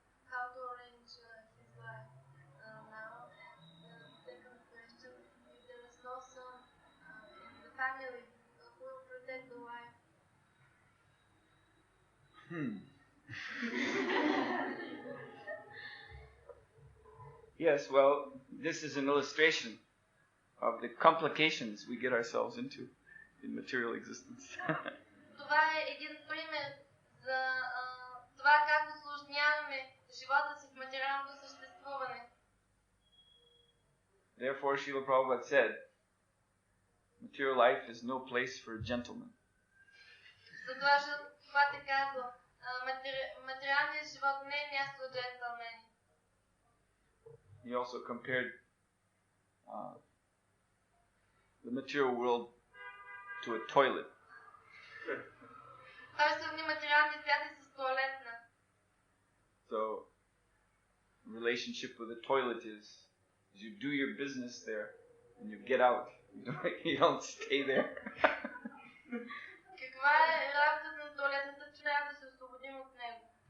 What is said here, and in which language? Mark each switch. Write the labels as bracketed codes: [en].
[en] How to arrange his life now? And second question, if there is no son in the family, who will protect the wife? Yes, well, this is an illustration of the complications we get ourselves into in material existence. [bg] Това е един пример за това как усложняваме живота си в материалното съществуване. [en] Therefore, Srila Prabhupada said, material life is no place for a gentleman. [bg] Затова Шилпат е казал, материалният живот не е място за джентълмени. [en] He also compared the material world to a toilet. [bg] Той сравни материалния свят с туалетна. [en] So, relationship with a toilet is you do your business there and you get out. You don't stay there. [bg] Каква е работата на туалетната, че трябва да се освободим от него?